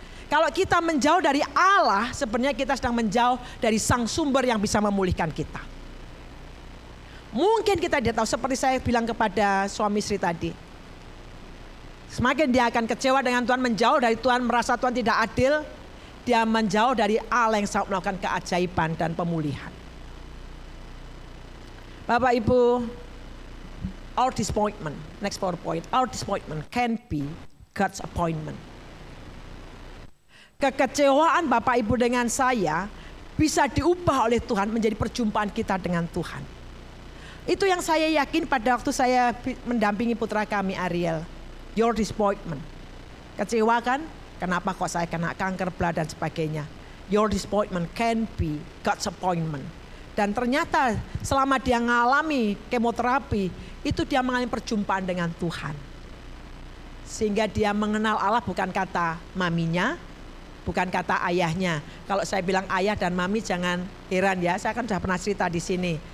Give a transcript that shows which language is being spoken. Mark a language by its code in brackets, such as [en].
[id] Kalau kita menjauh dari Allah, sebenarnya kita sedang menjauh dari sang sumber yang bisa memulihkan kita. Mungkin kita tidak tahu, seperti saya bilang kepada suami istri tadi. Semakin dia akan kecewa dengan Tuhan, menjauh dari Tuhan, merasa Tuhan tidak adil, dia menjauh dari Allah yang sanggup melakukan keajaiban dan pemulihan. [en] Bapak Ibu, our disappointment, next PowerPoint, our disappointment can be God's appointment. [id] Kekecewaan Bapak Ibu dengan saya bisa diubah oleh Tuhan menjadi perjumpaan kita dengan Tuhan. Itu yang saya yakin pada waktu saya mendampingi putra kami Ariel. [en] Your disappointment. [id] Kecewa kan? Kenapa kok saya kena kanker, bla dan sebagainya. [en] Your disappointment can be God's appointment. [id] Dan ternyata selama dia mengalami kemoterapi, itu dia mengalami perjumpaan dengan Tuhan. Sehingga dia mengenal Allah bukan kata maminya, bukan kata ayahnya. Kalau saya bilang ayah dan mami jangan heran ya, saya kan sudah pernah cerita di sini.